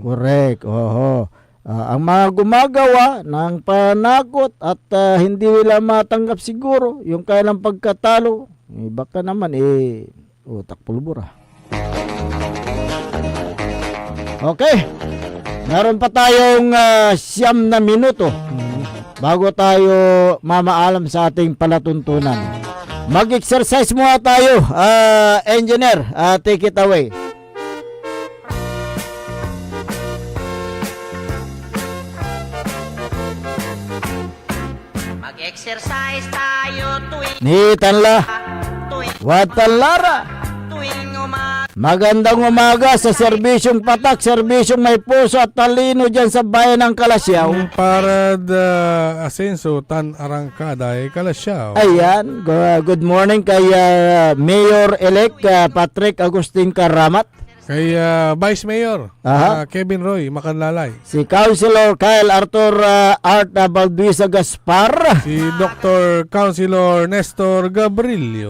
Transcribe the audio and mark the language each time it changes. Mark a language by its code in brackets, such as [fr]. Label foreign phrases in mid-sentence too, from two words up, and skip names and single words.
[tl] Correct, ang mga gumagawa ng panakot at hindi nila matanggap siguro yung kailang pagkatalo, baka naman utak pulbura. Okay, meron pa tayong 9 na minuto bago tayo mamaalam sa ating palatuntunan. Mag-exercise muna tayo, engineer, [en] take it away. [tl] Mag-exercise tayo Ni Tanla, Watalara. Magandang umaga sa serbisyong patak, serbisyong may puso at talino dyan sa bayan ng Kalasyaw. [pag] Para asenso tan arangkada Kalasyaw. [tl] Ayan, [en] good morning kay Mayor-elect Patrick Agustin Karamat. [tl] Kay Vice Mayor Kevin Roy Makanlalay. Si Councilor Kyle Arthur Art Balduisa Gaspar. Si Dr. Councilor Nestor Gabrilio.